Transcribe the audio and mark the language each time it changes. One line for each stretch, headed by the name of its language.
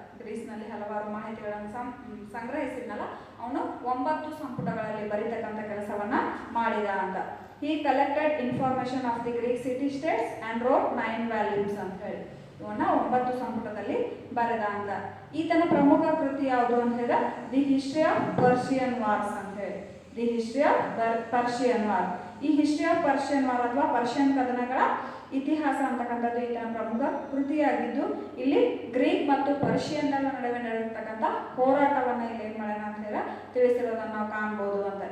Kannada: ಗ್ರೀಸ್ನಲ್ಲಿ ಹಲವಾರು ಮಾಹಿತಿಗಳನ್ನು ಸಂಗ್ರಹಿಸಿದ್ನಲ್ಲ, ಅವನು 9 ಸಂಪುಟಗಳಲ್ಲಿ ಬರೀತಕ್ಕಂಥ ಕೆಲಸವನ್ನ ಮಾಡಿದ ಅಂತ.
English: He collected information of the Greek city states and wrote 9 volumes
Kannada: ಅಂತ ಹೇಳಿ ಇವನ್ನ 9 ಸಂಪುಟದಲ್ಲಿ ಬರೆದ ಅಂತ. ಈತನ ಪ್ರಮುಖ ಕೃತಿ ಯಾವುದು ಅಂತ ಹೇಳಿದ್ರೆ the history of Persian wars ಅಂತ ಹೇಳಿ. The history of Persian war. ಈ ಹಿಸ್ಟ್ರಿ ಆಫ್ ಪರ್ಷಿಯನ್ ವಾರ್ ಅಥವಾ ಪರ್ಷಿಯನ್ ಕದನಗಳ ಇತಿಹಾಸ ಅಂತಕ್ಕಂಥದ್ದು ಈತನ ಪ್ರಮುಖ ಕೃತಿಯಾಗಿದ್ದು, ಇಲ್ಲಿ ಗ್ರೀಕ್ ಮತ್ತು ಪರ್ಷಿಯನ್ ನಡುವೆ ನಡೆದಿರ್ತಕ್ಕಂಥ ಹೋರಾಟವನ್ನು ಇಲ್ಲಿ ಏನ್ ಮಾಡೋಣ ಅಂತ ಹೇಳಿ ತಿಳಿಸಿರೋದನ್ನು ನಾವು ಕಾಣ್ಬೋದು ಅಂತ.